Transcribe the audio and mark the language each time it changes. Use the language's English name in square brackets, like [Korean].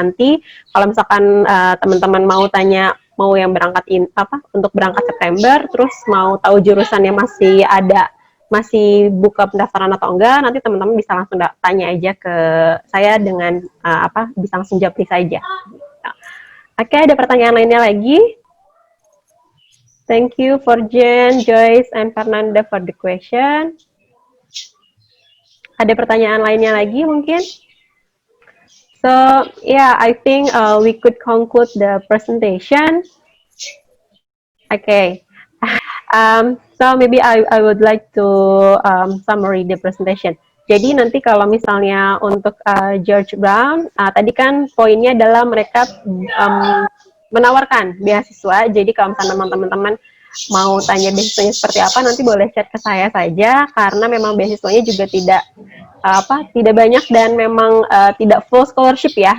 [Indonesian] Nanti kalau misalkan teman-teman mau tanya, mau yang untuk berangkat September, terus mau tahu jurusannya masih buka pendaftaran atau enggak, nanti teman-teman bisa langsung tanya aja ke saya dengan bisa langsung jawab saja. Oke, ada pertanyaan lainnya lagi? [English] Thank you for Jen, Joyce, and Fernanda for the question. [Indonesian] Ada pertanyaan lainnya lagi mungkin? [English] So, yeah, I think we could conclude the presentation. Okay. So maybe I would like to summary the presentation. [Indonesian] Jadi nanti kalau misalnya untuk George Brown, tadi kan poinnya adalah mereka menawarkan beasiswa. Jadi kalau misalnya teman-teman mau tanya beasiswanya seperti apa, nanti boleh chat ke saya saja, karena memang beasiswanya juga tidak banyak dan memang tidak [English] full scholarship [Indonesian] ya.